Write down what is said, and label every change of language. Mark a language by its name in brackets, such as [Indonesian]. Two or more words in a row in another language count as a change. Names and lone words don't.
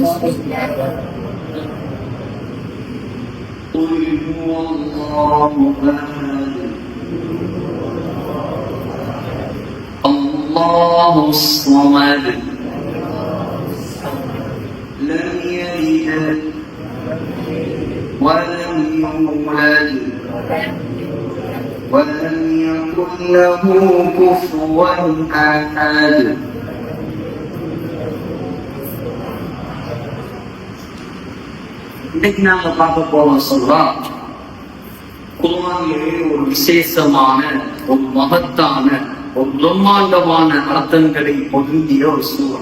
[Arabic] قل هو الله أحد الله الصمد لم يلد ولم يولد ولم يكن له كفوا أحد. [Tamil] இன்னைக்கு நாங்க பார்க்க போற சூரா குர்ஆனிலே ஒரு விசேஷமான ஒரு மகத்தான ஒரு பிரம்மாண்டமான அர்த்தங்களை பொருந்திய ஒரு சூரா.